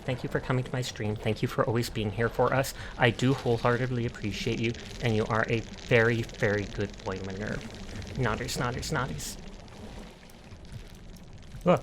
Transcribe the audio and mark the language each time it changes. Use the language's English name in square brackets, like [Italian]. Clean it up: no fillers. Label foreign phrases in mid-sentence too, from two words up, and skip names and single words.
[English] Thank you for coming to my stream. Thank you for always being here for us. I do wholeheartedly appreciate you, and you are a very, very good boy, Minerve. Nodders, nodders, nodders. Oh.